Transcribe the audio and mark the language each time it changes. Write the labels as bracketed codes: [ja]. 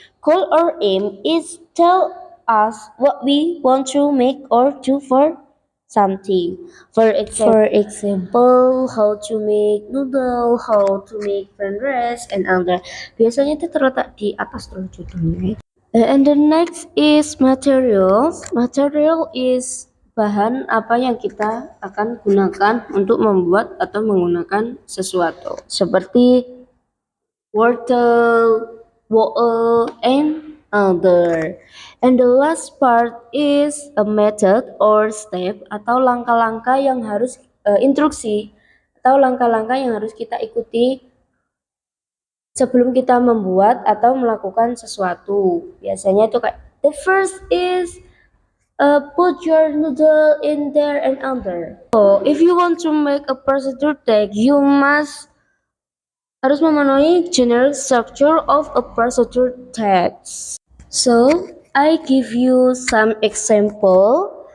[en] Goal or aim is tell us what we want to make or do for something. For example, how to make noodle, how to make fried rice, and other. [id] Biasanya itu terletak di atas terus judulnya. [en] And the next is materials. Material is [id] bahan apa yang kita akan gunakan untuk membuat atau menggunakan sesuatu. Seperti wortel, [en] water, and other. And the last part is a method or step [id] atau langkah-langkah yang harus instruksi atau langkah-langkah yang harus kita ikuti sebelum kita membuat atau melakukan sesuatu. Biasanya itu kayak [en] the first is put your noodle in there and under. So, if you want to make a procedure text, you must [id] harus memenuhi [en] general structure of a procedure text. So, I give you some example.